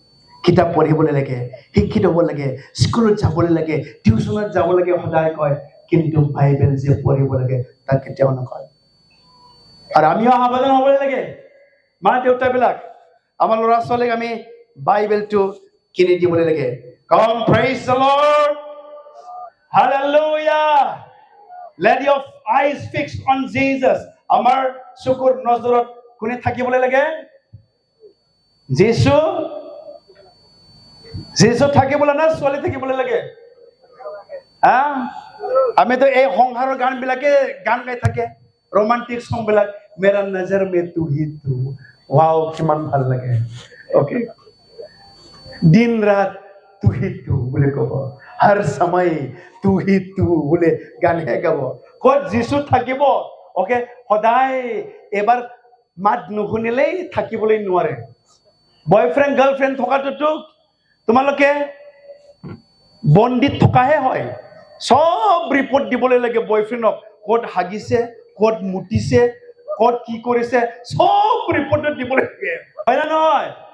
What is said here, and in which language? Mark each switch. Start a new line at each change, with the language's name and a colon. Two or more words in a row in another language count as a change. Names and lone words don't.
Assamese: কিতাপ পঢ়িবলৈ লাগে শিক্ষিত হ'ব লাগে স্কুলত যাবলৈ লাগে টিউচনত যাব লাগে সদায় কয় কিন্তু বাইবেল যে পঢ়িব লাগে তাক কেতিয়াও নকয় আৰু আমিও সাৱধান হ'ব লাগে মা দেউতাবিলাক আমাৰ ল'ৰা ছোৱালীক আমি বাইবেলটো কিনি দিব লাগে
English: Come praise the Lord Hallelujah Let your eyes fixed on Jesus
Assamese: আমাৰ চকুৰ নজৰত কোনে থাকিবলৈ লাগে যীশু যীশু থাকিবলৈ না ছোৱালী থাকিবলৈ লাগে আমিতো এই সংসাৰৰ গানবিলাকে গান গাই থাকে
English: romantic song
Assamese: বিলাক
Hindi: मेरा नजर में तू ही तू वाओ
Assamese: কিমান ভাল লাগে
Hindi: ओके दिन रात तू ही तू बोले কব हर समय तू ही तू बोले
Assamese: গান হে গাব ক'ত যিশু থাকিব ओके সদায় এবাৰ মাত নুশুনিলেই থাকিবলৈ নোৱাৰে
English: boyfriend girlfriend
Assamese: থকাটো তোমালোকে বন্দিত থকাহে হয় সব ৰিপৰ্ট দিবলৈ লাগে বয়ফ্ৰেণ্ডক ক'ত হাগিছে ক'ত মুটিছে ক'ত কি কৰিছে সব ৰিপৰ্ট দিবলৈ লাগে হয় না নহয়